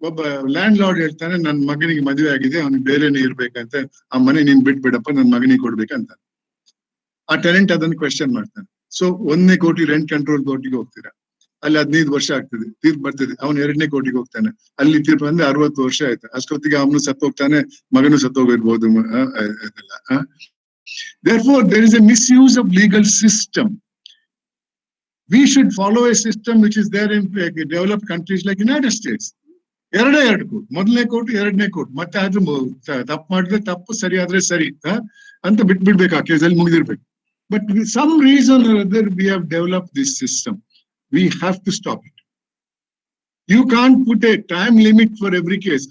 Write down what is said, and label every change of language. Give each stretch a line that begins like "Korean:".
Kannada: ಒಬ್ಬ land lord ಹೇಳ್ತಾನೆ, ನನ್ನ ಮಗನಿಗೆ ಮದುವೆ ಆಗಿದೆ, ಅವನಿಗೆ ಬೇರೆನೇ ಇರ್ಬೇಕಂತ, ಆ ಮನೆ ನೀನ್ ಬಿಟ್ಬಿಡಪ್ಪ, ನನ್ನ ಮಗನಿಗೆ ಕೊಡ್ಬೇಕಂತ. ಆ ಟೆನೆಂಟ್ ಅದನ್ನು ಕ್ವೆಶ್ಚನ್ ಮಾಡ್ತಾನೆ. ಸೊ 1ನೇ ಕೋರ್ಟಿಗೆ ರೆಂಟ್ ಕಂಟ್ರೋಲ್ ಕೋರ್ಟಿಗೆ ಹೋಗ್ತೀರಾ, ಅಲ್ಲಿ 15 ವರ್ಷ ಆಗ್ತದೆ, ತೀರ್ಪು ಬರ್ತದೆ. ಅವನು 2ನೇ ಕೋರ್ಟಿಗೆ ಹೋಗ್ತಾನೆ, ಅಲ್ಲಿ ತೀರ್ಪು ಅಂದ್ರೆ 60 ವರ್ಷ ಆಯ್ತು. ಅಷ್ಟೊತ್ತಿಗೆ ಅವನು ಸತ್ತೋಗ್ತಾನೆ, ಮಗನು ಸತ್ತೋಗಿರ್ಬೋದು. ಅದೆಲ್ಲ
English: therefore there is a misuse of legal system. We should follow a system which is there in developed countries like United States.
Kannada: 2 court, 1ನೇ court, 2ನೇ ಕೋರ್ಟ್. ಮತ್ತೆ ಆದ್ರೂ ತಪ್ಪು ಮಾಡಿದ್ರೆ ತಪ್ಪು, ಸರಿ ಆದ್ರೆ ಸರಿ ಅಂತ ಬಿಟ್ಬಿಡ್ಬೇಕು, ಆ ಕೇಸಲ್ಲಿ ಮುಗಿದಿರ್ಬೇಕು.
English: But for some reason or other we have developed this system. We have to stop it. You can't put a time limit for every case.